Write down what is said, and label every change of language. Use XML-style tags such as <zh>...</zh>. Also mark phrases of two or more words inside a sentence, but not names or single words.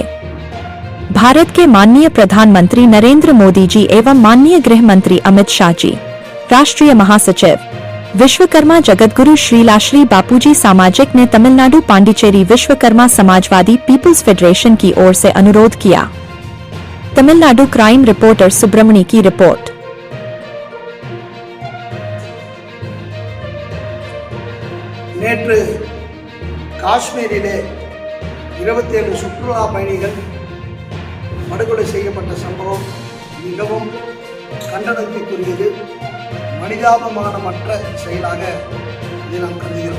<hi>भारत के माननीय प्रधानमंत्री नरेंद्र मोदी जी एवं माननीय गृह मंत्री अमित शाह जी, राष्ट्रीय महासचिव विश्वकर्मा जगतगुरु श्रीलाश्री बापूजी सामाजिक ने तमिलनाडु पांडिचेरी विश्वकर्मा समाजवादी पीपुल्स फेडरेशन की ओर से अनुरोध किया। तमिलनाडु</hi> <en>crime reporter</en> <hi>सुब्रमणी की रिपोर्ट।</hi> <ta>நேற்று காஷ்மீரிலே 27 சுற்றுலா பயணிகள் படுகொலை செய்யப்பட்ட சம்பவம் மிகவும் கண்டனத்திற்குரியது, மனிதாபமானமற்ற செயலாக இதை நாம் கருதுகிறோம்.</ta>